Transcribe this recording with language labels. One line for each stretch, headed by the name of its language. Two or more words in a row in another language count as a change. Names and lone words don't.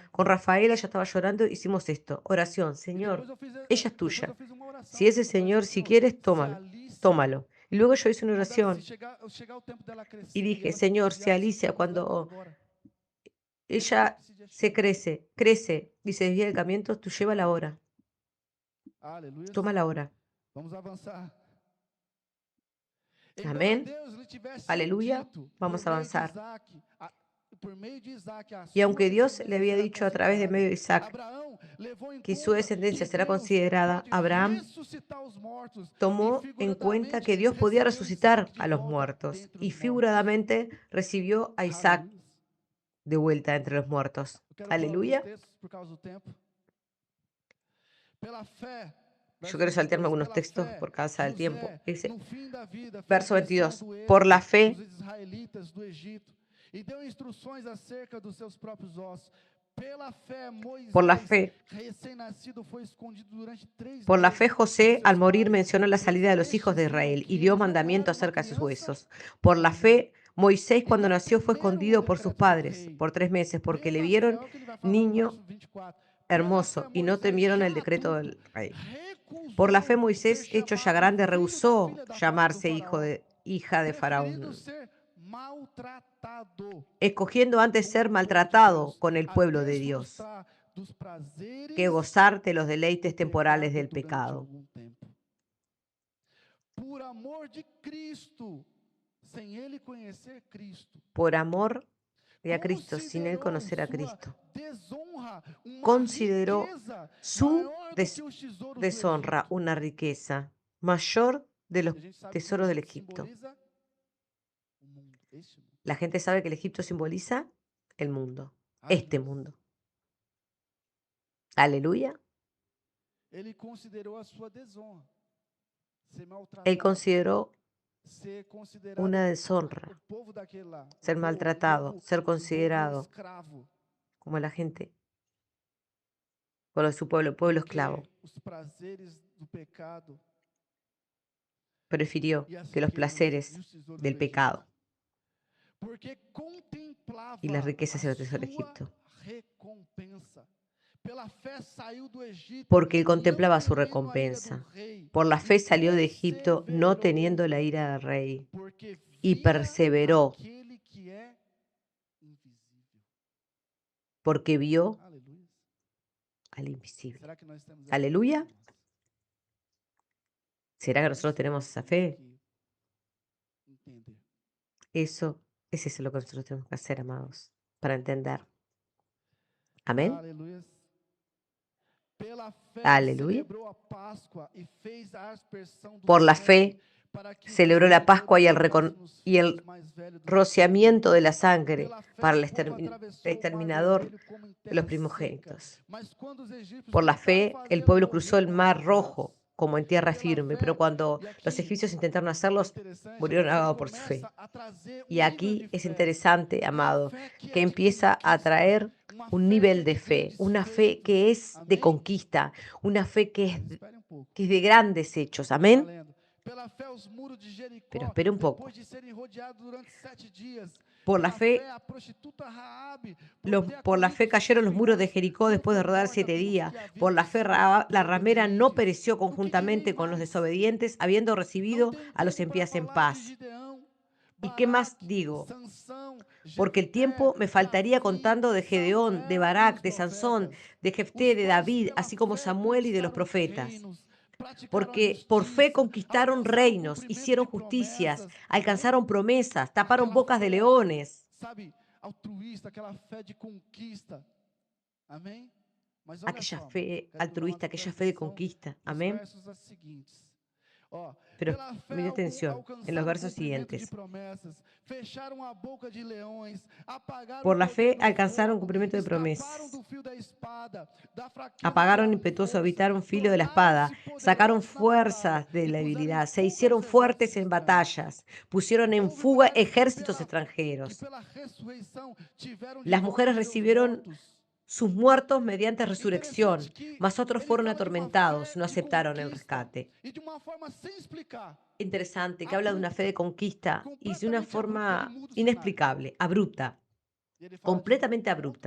Portuguese: levar.
Spanish: con Rafaela, ella estaba llorando, hicimos esto, oración,
Portuguese: E
Spanish: Señor, ella es
Portuguese: depois eu
Spanish: tuya.
Portuguese: fiz uma
Spanish: Si
Portuguese: oração.
Spanish: es el
Portuguese: Eu falei assim,
Spanish: Señor, si
Portuguese: Senhor,
Spanish: quieres,
Portuguese: se a
Spanish: tómalo, Alicia, tómalo. Y luego yo hice una
Portuguese: quando ela, se
Spanish: oración
Portuguese: chegar o tempo dela
Spanish: y
Portuguese: crescer e
Spanish: dije,
Portuguese: ela
Spanish: Señor,
Portuguese: decidir,
Spanish: si
Portuguese: ah, Senhor,
Spanish: Alicia
Portuguese: vamos levar
Spanish: cuando
Portuguese: embora. Quando ela
Spanish: ella
Portuguese: decidir se chegar.
Spanish: crece y se desvía del camino, tú llévala ahora,
Portuguese: Aleluia.
Spanish: tómala ahora.
Portuguese: Vamos avançar. Embora
Spanish: Amén,
Portuguese: Deus lhe tivesse
Spanish: aleluya,
Portuguese: dito
Spanish: vamos a avanzar.
Portuguese: por meio de Isaac, a
Spanish: Y
Portuguese: sua
Spanish: aunque Dios le
Portuguese: descendência
Spanish: había
Portuguese: será
Spanish: dicho a través de
Portuguese: considerada,
Spanish: medio de Isaac
Portuguese: Abraão levou em
Spanish: que su
Portuguese: conta
Spanish: descendencia
Portuguese: que
Spanish: será
Portuguese: Deus
Spanish: considerada,
Portuguese: pode
Spanish: Abraham
Portuguese: ressuscitar os mortos e
Spanish: tomó en cuenta
Portuguese: figuradamente
Spanish: que Dios podía
Portuguese: recebeu
Spanish: resucitar
Portuguese: Isaac de
Spanish: a los
Portuguese: volta
Spanish: muertos
Portuguese: dentre
Spanish: y
Portuguese: os mortos.
Spanish: figuradamente recibió a Isaac
Portuguese: Aleluia.
Spanish: de vuelta entre los muertos.
Portuguese: Eu quero pular alguns
Spanish: Aleluya.
Portuguese: textos por causa do tempo. Pela fé,
Spanish: Yo
Portuguese: verso
Spanish: quiero saltearme
Portuguese: 22,
Spanish: algunos
Portuguese: pela
Spanish: textos
Portuguese: fé,
Spanish: por causa del tiempo.
Portuguese: José,
Spanish: Dice,
Portuguese: no fim da vida, fez
Spanish: verso
Portuguese: menção
Spanish: 22.
Portuguese: do
Spanish: Por la
Portuguese: êxodo dos
Spanish: fe,
Portuguese: israelitas do Egito e deu instruções acerca dos seus próprios ossos. Pela fé,
Spanish: por la
Portuguese: Moisés,
Spanish: fe,
Portuguese: recém-nascido, foi escondido durante 3
Spanish: por la fe
Portuguese: meses por
Spanish: José al
Portuguese: seus
Spanish: morir
Portuguese: pais,
Spanish: mencionó la
Portuguese: pois
Spanish: salida de los hijos de
Portuguese: estes viam
Spanish: Israel y
Portuguese: que
Spanish: dio
Portuguese: ele não
Spanish: mandamiento
Portuguese: era uma
Spanish: acerca de sus
Portuguese: criança,
Spanish: huesos. Por la
Portuguese: aleluia,
Spanish: fe, Moisés
Portuguese: e
Spanish: cuando
Portuguese: não
Spanish: nació fue
Portuguese: temeram o
Spanish: escondido por sus
Portuguese: decreto do
Spanish: padres
Portuguese: rei.
Spanish: por 3 meses porque le
Portuguese: Pela fé,
Spanish: vieron
Portuguese: olha o que ele vai falar no
Spanish: niño
Portuguese: verso 24. Pela fé,
Spanish: hermoso y no
Portuguese: Moisés,
Spanish: temieron el
Portuguese: já
Spanish: decreto
Portuguese: adulto,
Spanish: del rey. Por la fe
Portuguese: recusou ser
Spanish: Moisés, hecho ya
Portuguese: chamado
Spanish: grande,
Portuguese: filho da
Spanish: rehusó
Portuguese: filha do
Spanish: llamarse
Portuguese: faraó,
Spanish: hija de
Portuguese: preferindo
Spanish: Faraón,
Portuguese: ser maltratado
Spanish: escogiendo antes
Portuguese: com
Spanish: ser
Portuguese: o povo de
Spanish: maltratado
Portuguese: Deus,
Spanish: con el
Portuguese: a
Spanish: pueblo de Dios
Portuguese: desfrutar dos
Spanish: que
Portuguese: prazeres
Spanish: gozar de los
Portuguese: do
Spanish: deleites temporales
Portuguese: pecado
Spanish: del
Portuguese: durante
Spanish: pecado.
Portuguese: algum tempo. Por amor de Cristo, sem ele conhecer Cristo,
Spanish: Por amor de a Cristo, sin él
Portuguese: considerou
Spanish: conocer a
Portuguese: sua
Spanish: Cristo,
Portuguese: desonra uma
Spanish: consideró
Portuguese: riqueza
Spanish: su
Portuguese: maior do que os tesouros do
Spanish: deshonra
Portuguese: Egito.
Spanish: una riqueza mayor de los
Portuguese: E a gente sabe que o
Spanish: tesoros del
Portuguese: Egito
Spanish: Egipto.
Portuguese: simboliza o mundo, este mundo.
Spanish: La gente sabe que el Egipto simboliza el mundo, este
Portuguese: Aleluia.
Spanish: mundo. Aleluya.
Portuguese: Ele considerou a sua desonra, ser
Spanish: Él
Portuguese: maltratado,
Spanish: consideró
Portuguese: ser considerado
Spanish: una
Portuguese: o
Spanish: deshonra,
Portuguese: povo daquele lá,
Spanish: ser maltratado, ser
Portuguese: um povo
Spanish: considerado
Portuguese: escravo,
Spanish: como la gente con lo de su pueblo, pueblo esclavo.
Portuguese: porque os prazeres do pecado
Spanish: Prefirió
Portuguese: e as
Spanish: que los
Portuguese: riquezas e
Spanish: placeres
Portuguese: os tesouros
Spanish: del
Portuguese: do Egito,
Spanish: pecado
Portuguese: porque contemplava
Spanish: y las
Portuguese: a
Spanish: riquezas de los tesoros del
Portuguese: sua
Spanish: Egipto,
Portuguese: recompensa. Pela fé saiu do Egito,
Spanish: porque él
Portuguese: não
Spanish: contemplaba su
Portuguese: temendo a ira do
Spanish: recompensa.
Portuguese: rei,
Spanish: Por la
Portuguese: e
Spanish: fe salió de Egipto, no
Portuguese: perseverou,
Spanish: teniendo la ira del rey,
Portuguese: porque
Spanish: y
Portuguese: via
Spanish: perseveró,
Portuguese: aquele que é invisível.
Spanish: porque vio
Portuguese: Aleluia.
Spanish: al invisible.
Portuguese: Será que nós temos essa
Spanish: Aleluia.
Portuguese: fé, irmãos?
Spanish: ¿Será que
Portuguese: É
Spanish: nosotros
Portuguese: isso que
Spanish: tenemos
Portuguese: nós
Spanish: esa
Portuguese: temos
Spanish: fe?
Portuguese: que entender.
Spanish: Eso es lo que nosotros tenemos que hacer, amados, para entender. Amén.
Portuguese: Aleluia. Pela fé
Spanish: Aleluya.
Portuguese: celebrou a Páscoa e fez a aspersão do
Spanish: Por la
Portuguese: sangue,
Spanish: fe
Portuguese: para que o
Spanish: celebró la Pascua y
Portuguese: exterminador não tocasse nos
Spanish: y el
Portuguese: filhos mais velhos dos
Spanish: rociamiento de la
Portuguese: primogênitos.
Spanish: sangre
Portuguese: Pela fé
Spanish: para
Portuguese: o
Spanish: el
Portuguese: povo atravessou o mar
Spanish: exterminador
Portuguese: vermelho como em
Spanish: de
Portuguese: terra
Spanish: los
Portuguese: seca,
Spanish: primogénitos.
Portuguese: mas quando os egípcios
Spanish: Por la
Portuguese: tentaram
Spanish: fe, el
Portuguese: fazê-lo,
Spanish: pueblo cruzó
Portuguese: morreu
Spanish: el mar ahogados. rojo como en tierra
Portuguese: Pela
Spanish: firme, pero
Portuguese: fé,
Spanish: cuando
Portuguese: e
Spanish: los
Portuguese: aqui
Spanish: egipcios intentaron
Portuguese: é
Spanish: hacerlos,
Portuguese: interessante,
Spanish: murieron
Portuguese: amados, ele
Spanish: ahogados por su fe.
Portuguese: começa a trazer
Spanish: Y
Portuguese: nível de
Spanish: aquí es
Portuguese: fé,
Spanish: interesante,
Portuguese: uma
Spanish: amado,
Portuguese: fé que
Spanish: que
Portuguese: é
Spanish: de empieza a
Portuguese: conquista,
Spanish: traer
Portuguese: uma
Spanish: un
Portuguese: fé que
Spanish: nivel
Portuguese: é
Spanish: de
Portuguese: de
Spanish: fe,
Portuguese: grandes
Spanish: una fe
Portuguese: feitos.
Spanish: que es de
Portuguese: Amém?
Spanish: conquista, una fe
Portuguese: Espere um pouco.
Spanish: que es de grandes hechos.
Portuguese: Continuar
Spanish: Amén.
Portuguese: lendo. Pela fé, os muros de
Spanish: Pero
Portuguese: Jericó,
Spanish: espere un poco.
Portuguese: depois de serem rodeados durante 7 dias.
Spanish: Por la
Portuguese: Pela
Spanish: fe,
Portuguese: fé, a prostituta Raabe, por ter
Spanish: por la
Portuguese: acolhido
Spanish: fe
Portuguese: seus
Spanish: cayeron los muros de
Portuguese: testemunhos,
Spanish: Jericó
Portuguese: não
Spanish: después de
Portuguese: foi
Spanish: rodar
Portuguese: morta
Spanish: 7
Portuguese: pelos
Spanish: días.
Portuguese: que haviam
Spanish: Por la fe,
Portuguese: sido
Spanish: La ramera no
Portuguese: desobedientes.
Spanish: pereció
Portuguese: O que direi
Spanish: conjuntamente con los
Portuguese: mais?
Spanish: desobedientes, habiendo
Portuguese: Não
Spanish: recibido
Portuguese: tenho
Spanish: a los
Portuguese: tempo para
Spanish: espías en
Portuguese: falar de
Spanish: paz.
Portuguese: Gideão,
Spanish: ¿Y qué más
Portuguese: Baraque,
Spanish: digo?
Portuguese: Sansão,
Spanish: Porque el
Portuguese: Jefté,
Spanish: tiempo me faltaría
Portuguese: Davi,
Spanish: contando de Gedeón, de
Portuguese: Samuel e os
Spanish: Barak, de Sansón,
Portuguese: profetas,
Spanish: de
Portuguese: os
Spanish: Jefté, de
Portuguese: quais
Spanish: David,
Portuguese: pela
Spanish: así como
Portuguese: fé
Spanish: Samuel y de los
Portuguese: conquistaram
Spanish: profetas.
Portuguese: reinos, praticaram a
Spanish: Porque por fe
Portuguese: justiça,
Spanish: conquistaron
Portuguese: alcançaram o
Spanish: reinos,
Portuguese: cumprimento
Spanish: hicieron
Portuguese: de
Spanish: justicias,
Portuguese: promessas. Amém?
Spanish: alcanzaron promesas, taparon
Portuguese: Aquela
Spanish: bocas de
Portuguese: fé,
Spanish: leones.
Portuguese: sabe, altruísta, aquela fé de conquista. Amém? Mas olha
Spanish: aquella
Portuguese: só,
Spanish: fe
Portuguese: quero que os
Spanish: altruista,
Portuguese: amados
Spanish: aquella
Portuguese: prestem
Spanish: fe de
Portuguese: atenção
Spanish: conquista.
Portuguese: nos
Spanish: Amén.
Portuguese: versos seguintes. Ó,
Spanish: Pero
Portuguese: pela fé
Spanish: mire atención en los
Portuguese: alcançaram o
Spanish: versos
Portuguese: cumprimento de
Spanish: siguientes.
Portuguese: promessas, fecharam a boca de leões, apagaram o
Spanish: Por la
Portuguese: poder
Spanish: fe
Portuguese: do
Spanish: alcanzaron
Portuguese: fogo,
Spanish: cumplimiento de
Portuguese: escaparam
Spanish: promesas.
Portuguese: do fio da espada, da fraqueza
Spanish: Apagaron
Portuguese: tiraram
Spanish: impetuoso,
Portuguese: força,
Spanish: evitaron filo de la espada,
Portuguese: tornaram-se
Spanish: sacaron
Portuguese: poderosos na batalha
Spanish: fuerzas de
Portuguese: e
Spanish: la
Portuguese: puseram em
Spanish: debilidad, se
Portuguese: fuga os
Spanish: hicieron
Portuguese: exércitos
Spanish: fuertes en
Portuguese: estranhos.
Spanish: batallas, pusieron en
Portuguese: Houve
Spanish: fuga
Portuguese: mulheres
Spanish: ejércitos
Portuguese: que
Spanish: extranjeros.
Portuguese: pela ressurreição tiveram de
Spanish: Las
Portuguese: volta
Spanish: mujeres
Portuguese: os seus
Spanish: recibieron
Portuguese: mortos.
Spanish: sus muertos mediante
Portuguese: Interessante
Spanish: resurrección,
Portuguese: que
Spanish: mas otros
Portuguese: ele
Spanish: fueron
Portuguese: fala de uma
Spanish: atormentados,
Portuguese: fé
Spanish: no
Portuguese: de
Spanish: aceptaron el
Portuguese: conquista
Spanish: rescate.
Portuguese: e de uma forma sem explicar,
Spanish: Interesante, que habla de una fe
Portuguese: abrupta,
Spanish: de conquista y de una
Portuguese: completamente
Spanish: abrupta. Ele forma
Portuguese: muda o cenário.
Spanish: inexplicable, abrupta,
Portuguese: E ele fala de
Spanish: completamente
Portuguese: outro